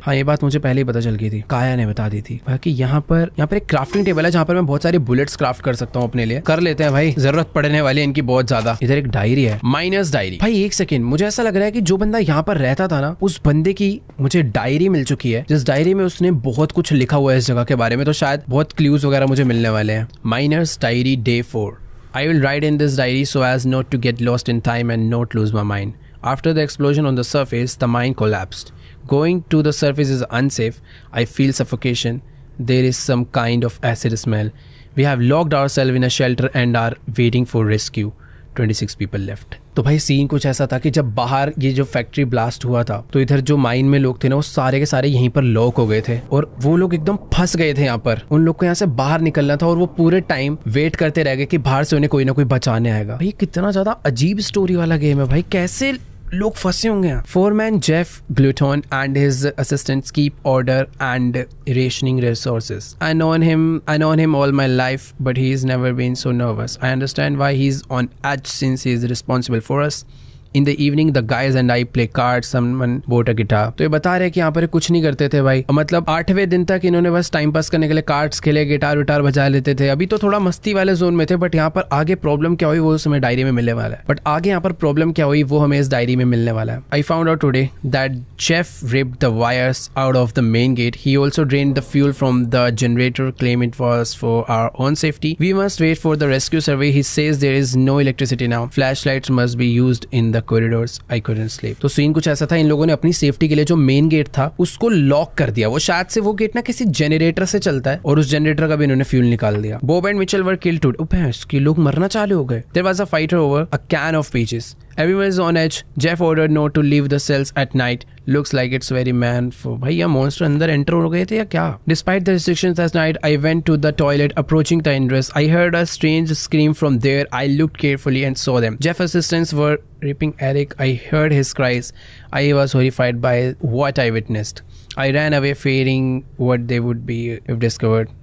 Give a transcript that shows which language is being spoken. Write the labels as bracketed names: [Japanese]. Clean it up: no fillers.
[Hindi] हाँ, ये बात मुझे पहले ही पता चल गई थी, काया ने बता दी थी। बाकी यहाँ पर एक क्राफ्टिंग टेबल है जहाँ पर मैं बहुत सारी बुलेट्स क्राफ्ट कर सकता हूँ अपने लिए। कर लेते हैं भाई, जरूरत पड़ने वाली है इनकी बहुत ज्यादा। इधर एक डायरी है, माइनस डायरी। भाई एक सेकेंड, मुझे ऐसा लग रहा है कि जो बंदा यहाँ पर रहता था ना, उस बंदे की मुझे डायरी मिल चुकी है, जिस डायरी में उसने बहुत कुछ लिखा हुआ है इस जगह के बारे में। तो शायद बहुत क्लूज वगैरह मुझे मिलने वाले हैं। [English] Miner's diary day 4। I will write in this diary so as not to get lost in time and not lose my mind. After the explosion on the surface, the mine collapsed. Going to the surface is unsafe. I feel suffocation. There is some kind of acid smell. We have locked ourselves in a shelter and are waiting for rescue. 26 people left. [Hindi] तो भाई scene कुछ ऐसा था कि जब बाहर ये जो फैक्ट्री ब्लास्ट हुआ था तो इधर जो माइन में लोग थे ना, वो सारे के सारे यहीं पर लॉक हो गए थे और वो लोग एकदम फंस गए थे यहाँ पर। उन लोग को यहाँ से बाहर निकलना था और वो पूरे टाइम वेट करते रह गए कि बाहर से उन्हें कोई ना कोई बचाने आएगा। भाई कितना ज्यादा अजीब स्टोरी वाला गेम है भाई, कैसे लोग फंसे होंगे। [English] Foreman Jeff Glutton and his assistants keep order and rationing resources. I known him all my life, but he's never been so nervous. I understand why he's on edge since he's responsible for us. In the evening, the guys and I play cards. Someone bought a guitar. [Hindi] तो ये बता रहे कि यहाँ पर कुछ नहीं करते थे भाई, मतलब 8वें दिन तक इन्होंने बस टाइम पास करने के लिए कार्ड्स खेले, गिटार विटार बजा लेते थे। अभी तो थोड़ा मस्ती वाले जोन में थे, बट यहाँ पर आगे प्रॉब्लम क्या हुई वो हमें डायरी में मिलने वाला है। बट आगे यहाँ पर प्रॉब्लम क्या हुई वो हमें इस डायरी में मिलने वाला है। [English] I found out today that Jeff ripped the wires out of the main gate. He also drained the fuel from the generator, claim it was for our own safety. We must wait for the rescue survey. He says there is no electricity now. Flashlights must be used in the corridors. I couldn't sleep. [Hindi] तो scene कुछ ऐसा था, इन लोगों ने अपनी safety के लिए जो मेन गेट था उसको लॉक कर दिया। वो शायद से वो गेट ना किसी जनरेटर से चलता है और उस जनरेटर का भी इन्होंने फ्यूल निकाल दिया। [English] Bob and Mitchell were killed today. [Hindi] ओह भैंस, कि लोग मरना चालू हो गए। [English] There was a fight over a can of peaches. Everyone is on edge. Jeff ordered not to leave the cells at night. Looks like it's very man for. [Hindi] भाई ये monster अंदर एंटर हो गए थे या क्या? [English] Despite the restrictions last night, I went to the toilet. Approaching the ingress, I heard a strange scream from there. I looked carefully and saw them. Jeff's assistants were raping Eric. I heard his cries. I was horrified by what I witnessed. I ran away fearing what they would be if discovered.